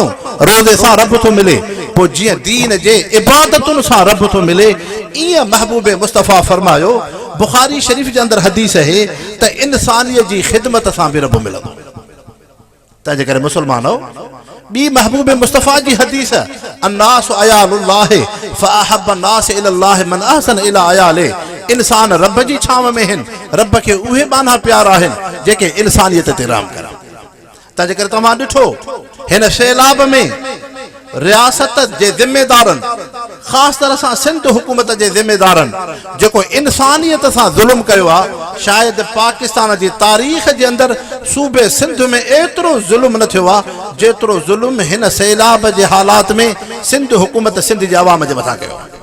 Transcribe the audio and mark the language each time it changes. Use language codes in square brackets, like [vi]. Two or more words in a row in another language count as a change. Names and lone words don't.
[sd] रोज़े सां रब थो मिले। पोइ जीअं दीन जे इबादतुनि सां रब थो मिले, ईअं महबूब मुस्तफ़ा फरमायो, बुखारी शरीफ़ जे अंदरि हदीस आहे त इंसानियत जी ख़िदमत सां बि रब मिलंदो। तंहिंजे करे मुसलमानो, ॿी महबूब मुस्तफ़ा जी हदीस, [ar] الناس عيال الله فأحب الناس إلى الله من أحسن إلى عياله, [sd] इंसान रब जी छांव में आहिनि, रब खे उहे बाना प्यारा आहिनि जेके इंसानियत ते राम करनि। तंहिंजे करे तव्हां ॾिठो हिन सैलाब में रियासत जे ज़िम्मेदारनि, ख़ासि तरह सां सिंध हुकूमत जे ज़िम्मेदारनि जेको इंसानियत सां ज़ुल्म कयो आहे, शायदि पाकिस्तान जी तारीख़ जे अंदरि सूबे सिंध में एतिरो ज़ुल्म न थियो आहे जेतिरो ज़ुल्म हिन सैलाब जे हालात में सिंध हुकूमत सिंध जे अवाम जे मथां कयो।